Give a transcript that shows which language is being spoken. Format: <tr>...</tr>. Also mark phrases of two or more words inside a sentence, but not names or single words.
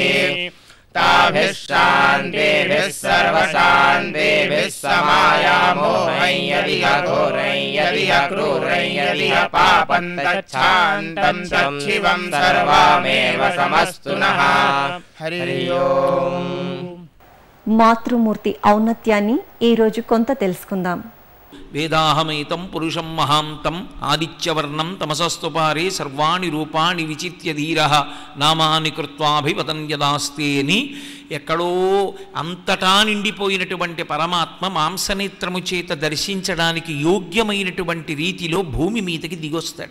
<sa>ताभिः शान्तिभिः सर्वशान्तिभिः समायामो. यदिह घोरं यदिह क्रूरं यदिह पापं तच्छान्तं तच्छिवं सर्वमेव समस्तु नः. हरि ओम.</sa> <te>మాతృమూర్తి ఔన్నత్యాన్ని ఈ రోజు కొంత తెలుసుకుందాం.</te> <sa>वेदाहमेतं पुरुषं महान्तं आदित्यवर्णं तमसस्तुपारे सर्वाणि रूपाणि विचित्य धीरः नामानि कृत्वाभिवदन् यदास्ते</sa> <te>అని ఎక్కడో అంతటా నిండిపోయినటువంటి పరమాత్మ మాంసనేత్రము చేత దర్శించడానికి యోగ్యమైనటువంటి రీతిలో భూమి మీదకి దిగొస్తాడు.</te>